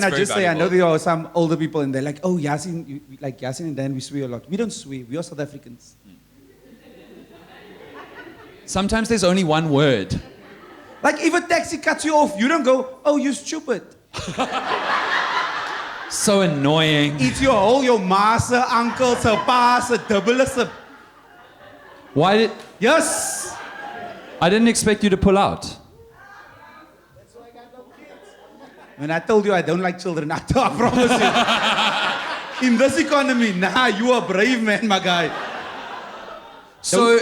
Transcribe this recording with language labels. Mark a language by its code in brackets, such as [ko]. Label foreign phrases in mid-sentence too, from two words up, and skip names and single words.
[en] Can I just say, I know there are some older people and they're like, oh, Yaaseen, like Yaaseen and Dan, we swear a lot. We don't swear. We are South Africans. Sometimes there's only one word. Like if a taxi cuts you off, you don't go, oh, you stupid. So annoying. It's your whole, your ma, [af] se uncle, se pa, se dubbele, se... [en] Why did... Yes. I didn't expect you to pull out. That's why I got no kids. When I told you I don't like children, I promise you. In this economy, nah, you are brave, man, my guy. So